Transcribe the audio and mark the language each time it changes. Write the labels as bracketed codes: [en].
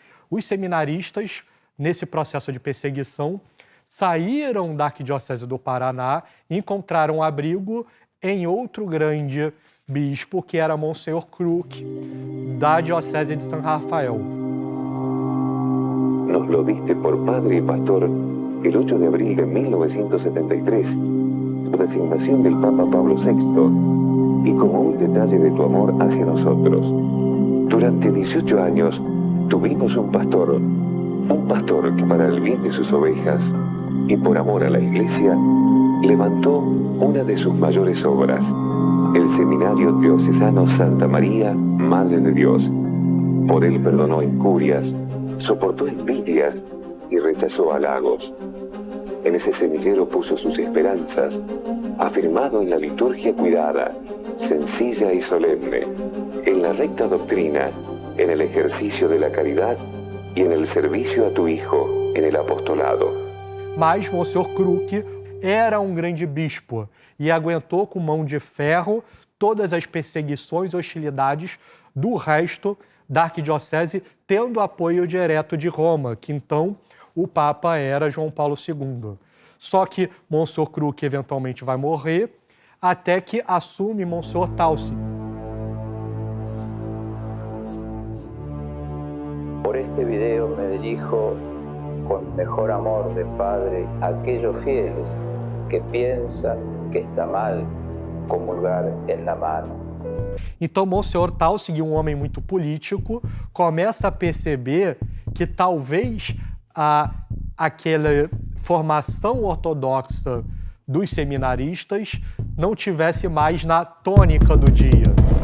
[pt] Os seminaristas, nesse processo de perseguição, saíram da Arquidiocese do Paraná e encontraram abrigo em outro grande bispo, que era Monsenhor Kruk, da Diocese de San Rafael. [es] Nos lo diste por padre y pastor el 8 de abril de 1973, por designación del Papa Pablo VI, y como un detalle de tu amor hacia nosotros. Durante 18 años tuvimos un pastor que para el bien de sus ovejas y por amor a la Iglesia, levantó una de sus mayores obras, el Seminario Diocesano Santa María, Madre de Dios. Por él perdonó incurias, soportó envidias y rechazó halagos. En ese semillero puso sus esperanzas, afirmado en la liturgia cuidada, sencilla y solemne, en la recta doctrina, en el ejercicio de la caridad y en el servicio a tu Hijo, en el apostolado. [pt] Mas Monsenhor Kruk era um grande bispo e aguentou com mão de ferro todas as perseguições e hostilidades do resto da arquidiocese, tendo apoio direto de Roma, que então o Papa era João Paulo II. Só que Monsenhor Kruk eventualmente vai morrer, até que assume Monsenhor Tauci. [es] Por este video me dirijo con mejor amor de padre a aquellos fieles que piensan que está mal comulgar en la mano. [pt] Então, Monsenhor Tauci, um homem muito político, começa a perceber que talvez aquela formação ortodoxa dos seminaristas não tivesse mais na tônica do dia.